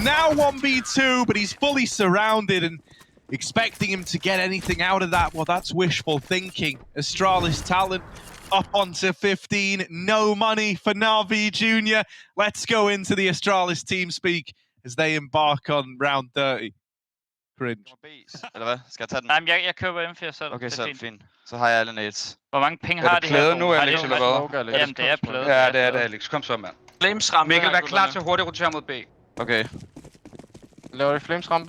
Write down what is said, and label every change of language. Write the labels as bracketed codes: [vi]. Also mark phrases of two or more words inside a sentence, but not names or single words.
[en] Now 1v2, but he's fully surrounded and expecting him to get anything out of that. Well, that's wishful thinking. Astralis Talent up onto 15. No money for NaVi Jr. Let's go into the Astralis team speak as they embark on round 30. [da] Cringe. Eller hvad? Skal jeg tage den? Nej, men jeg køber M4 selv. Okay, det er så fint. fint. Så har jeg alle nades. Hvor mange ping Er har det de her? plade nu, Har Alex, de- eller hvad? Jamen, det er plade. Ja, det er det, Alex. Kom så, mand. Flames rampe. Mikkel, vær klar til hurtigt rotere mod B. Okay. Laver de Flames rampe?